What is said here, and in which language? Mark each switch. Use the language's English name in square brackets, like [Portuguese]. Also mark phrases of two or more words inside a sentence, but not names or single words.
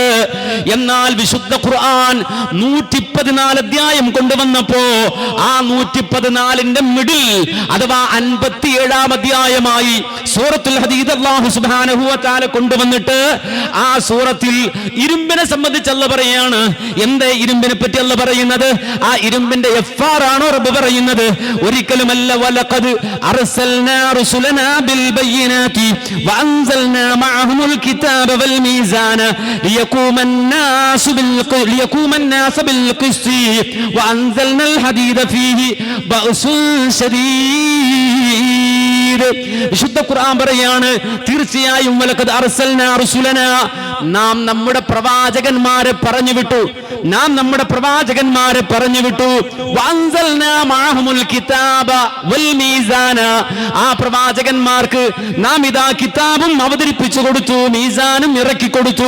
[Malayalam] എന്നാൽ വിശുദ്ധ ഖുർആൻ 114 അധ്യായം കൊണ്ടുവന്നപ്പോ ആ 114ന്റെ മിഡിൽ അഥവാ 57ാം അധ്യായമായി സൂറത്തുൽ ഹദീദ് [Arabic] الله سبحانه وتعالى [Malayalam] കൊണ്ടുവന്നിട്ട് ആ സൂറത്തിൽ ഇരുമ്പിനെ സംബന്ധിച്ച് അല്ലാഹു പറയാണ്. എന്തേ ഇരുമ്പിനെ പറ്റി അല്ലാഹു പറയുന്നത്? ആ ഇരുമ്പിന്റെ എഫ്ആർ ആണോ റബ്ബ് പറയുന്നത്? [Arabic] ഒരിക്കലുമല്ല. ولقد أرسلنا رسلنا بالبينات وأنزلنا معه الكتاب والميزان ليقوم الناس بالقسط وأنزلنا الحديد فيه بأس شديد. [Malayalam] വിശുദ്ധ ഖുർആൻ പറയാണ്, തീർച്ചയായും [Arabic] ولقد أرسلنا رسلنا, [Malayalam] നാം നമ്മുടെ പ്രവാചകന്മാരെ പറഞ്ഞു വിട്ടു. നാം നമ്മുടെ പ്രവാചകന്മാരെ പറഞ്ഞു വിട്ടു. [Arabic] وأنزلنا معه الكتاب والميزان, [Malayalam] ആ പ്രവാചകന്മാർക്ക് നാം ഇതാ കിതാബും അവതരിപ്പിച്ചു കൊടുത്തു, മീസാനും ഇറക്കി കൊടുത്തു.